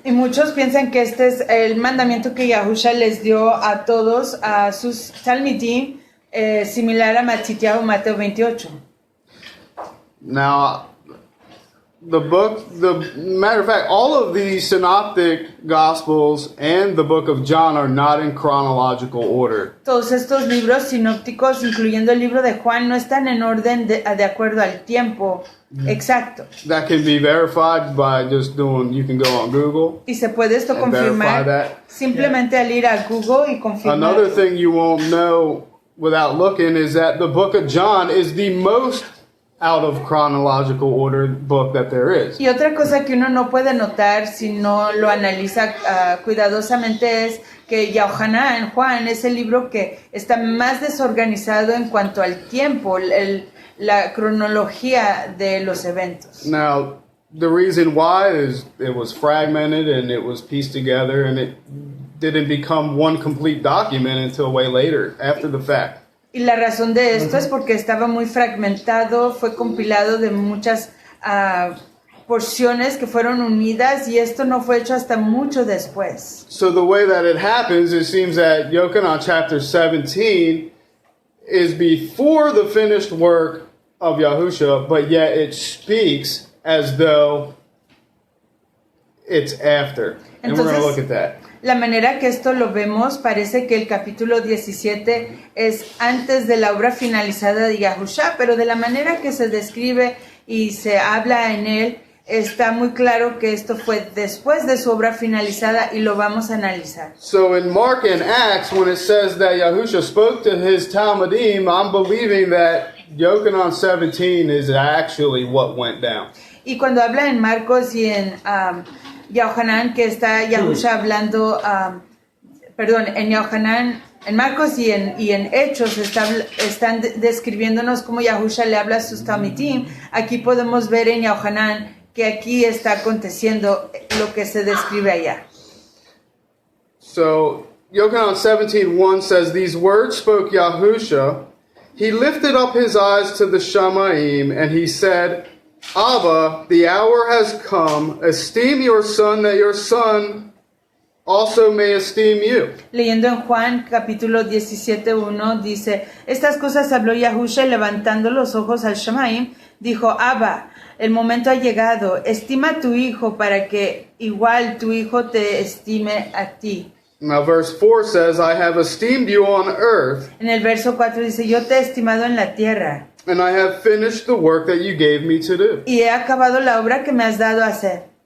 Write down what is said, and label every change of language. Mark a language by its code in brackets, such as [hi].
[es] Y muchos piensan que este es el mandamiento que Yahusha les dio a todos, a sus talmidim, similar a Mateo 28. [en] Now, the matter of fact, all of the synoptic gospels and the book of John are not in chronological order. [es] Todos estos libros sinópticos, incluyendo el libro de Juan, no están en orden de acuerdo al tiempo exacto. [en] That can be verified by just you can go on Google. [es] Y se puede esto [en] And verify [es] confirmar [en] that. [es] simplemente al ir a Google y confirmar. [en] Another thing you won't know without looking is that the book of John is the most out of chronological order book that there is. [es] Y otra cosa que uno no puede notar si no lo analiza cuidadosamente es que Juan es el libro que está más desorganizado en cuanto al tiempo, la cronología de los eventos. [en] Now, the reason why is it was fragmented and it was pieced together and it didn't become one complete document until way later, after the fact. [es] Y la razón de esto es porque estaba muy fragmentado, fue compilado de muchas porciones que fueron unidas y esto no fue hecho hasta mucho después. [en] So the way that it happens, it seems that Yochanan chapter 17 is before the finished work of Yahusha, but yet it speaks as though it's after. And we're going to look at that. [es] La manera que esto lo vemos, parece que el capítulo 17 es antes de la obra finalizada de Yahusha, pero de la manera que se describe y se habla en él, está muy claro que esto fue después de su obra finalizada y lo vamos a analizar. [en] So in Mark and Acts, when it says that Yahusha spoke to his Talmudim, I'm believing that Yochanan 17 is actually what went down. [es] Y cuando habla en Marcos y en Yohanan, que está Yahusha hablando, en Yohanan, en Marcos y en Hechos están describiéndonos cómo Yahusha le habla a sus talmidim. Aquí podemos ver en Yohanan que aquí está aconteciendo lo que se describe allá. [en] So Yochanan 17:1 says, "These words spoke Yahusha. He lifted up his eyes to the Shamaim, and he said, Abba, the hour has come. Esteem your son, that your son also may esteem you." [es] Leyendo en Juan capítulo 17:1 dice, estas cosas habló Yahusha y levantando los ojos al Shamaim, dijo, Abba, el momento ha llegado, estima a tu hijo para que igual tu hijo te estime a ti. [en] Now verse 4 says, "I have esteemed you on earth, [es] En el verso 4 dice, yo te he estimado en la tierra [en] and I have finished the work that you gave me to do." [es] y he acabado la obra que me has dado a hacer.